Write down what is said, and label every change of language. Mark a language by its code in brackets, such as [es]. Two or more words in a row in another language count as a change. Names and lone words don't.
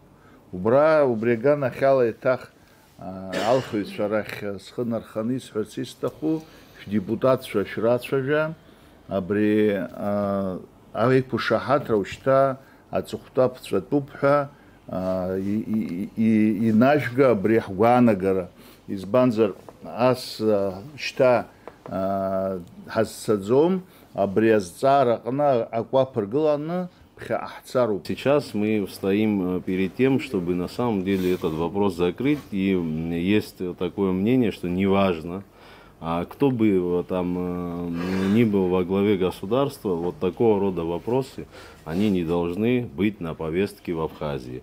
[ab] Убри аганахьала еиҭах алхыҩцәа рахь схы нарханы исҳәарц исҭаху шәдепутатцәа шәрацәажәа абри аиқәышаҳаҭра уажәшьҭа аҵыхәтәа ԥҵәатәуп ҳәа инажәга абри ҳгәаанагара. Избанзар ас шьҭа ҳазцаӡом, абри азҵаара аҟны акәаԥ ргыланы [ru] Сейчас мы стоим перед тем, чтобы на самом деле этот вопрос закрыть, и есть такое мнение, что неважно, кто бы там ни был во главе государства, вот такого рода вопросы, они не должны быть на повестке в Абхазии.